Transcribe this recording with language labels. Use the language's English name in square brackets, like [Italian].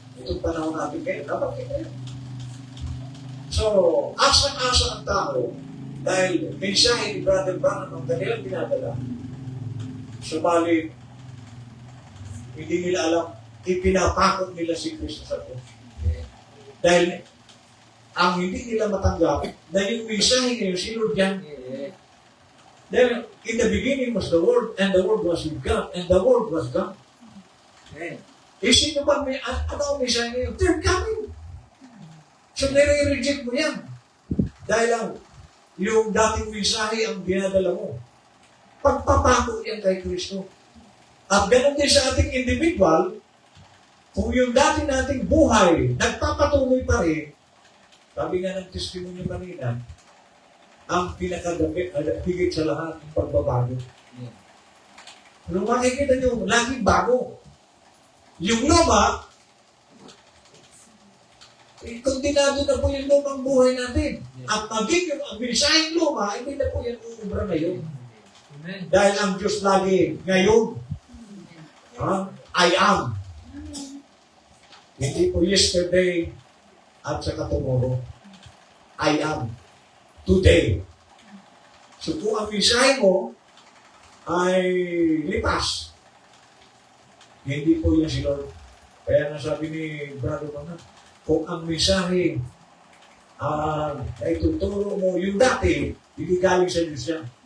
[Filipino] Itong panahon natin kayo, nabanggit kayo. So, asang-asa ang tao dahil mensahe ni Brother Branham ang kanilang pinadala. Subalit, hindi nila alam, ipinapakot nila si Kristo sa krus. Dahil ang hindi nila matanggap na yung mensahe ngayon, si Lord yan. Dahil [English] in the beginning was the Word, and the Word was with God, and the Word was God. [Filipino] Sino ba may, ano ang mensahe ngayon? [English] They're coming. [Filipino] So, nire-reject mo yan. Dahil lang, yung dating mensahe ang dinadala mo. Pagpapako yan kay Kristo. At ganun din sa ating individual, kung yung dati nating buhay, nagpapatuloy pa rin, sabi nga ng testimony kanina, ang pinakadamit, higit sa lahat, ang pagbabago. Kung makikita nyo, laging bago. Yung luma, kontinado na po yung lumang buhay natin. At maging yung bisayang luma, hindi na po yan uubra ngayon. Dahil ang Diyos lagi, ngayon, [English] I am. [Filipino] Hindi po yesterday at saka tomorrow. [English] I am. Today. [Filipino] So kung ang mensahe mo ay lipas, hindi po yan si Lord. Kaya nasabi ni Brother Mana, kung ang mensahe ay tuturo mo yung dati, hindi galing sa Diyos yan.